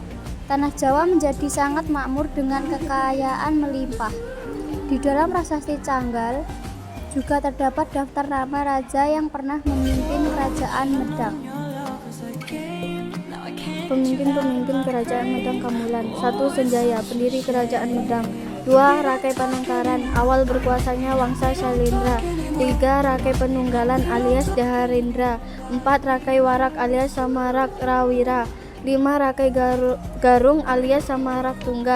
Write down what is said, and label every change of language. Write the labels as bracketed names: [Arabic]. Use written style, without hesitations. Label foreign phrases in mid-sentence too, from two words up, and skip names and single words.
[Indonesian] Tanah Jawa menjadi sangat makmur dengan kekayaan melimpah. Di dalam prasasti Canggal juga terdapat daftar nama raja yang pernah memimpin kerajaan Medang. Pemimpin-pemimpin kerajaan Medang Kemulan. 1. Sanjaya, pendiri kerajaan Medang. 2. Rakai Panangkaran, awal berkuasanya Wangsa Syailendra. 3. Rakai Penunggalan alias Daharendra. 4. Rakai Warak alias Samarak Rawira. 5. Rakai Garung alias Samarak Tungga.